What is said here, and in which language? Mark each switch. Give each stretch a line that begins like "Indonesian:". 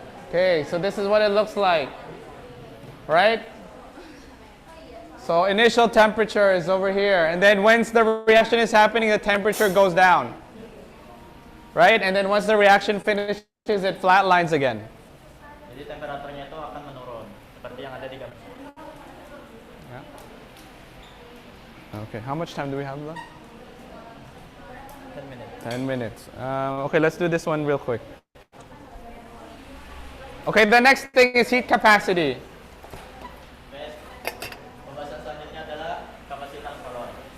English: Okay, so this is what it looks like, right? So initial temperature is over here, and then once the reaction is happening, the temperature goes down, right? And then once the reaction finishes, it flatlines again.
Indonesian: Jadi temperaturnya itu akan menurun seperti yang ada di gambar.
English: Yeah. Okay, how much time do we have left? 10 minutes. 10 minutes. Okay, let's do this one real quick. Okay, the next thing is heat capacity.
Indonesian: Pembahasan selanjutnya adalah kapasitas kalori.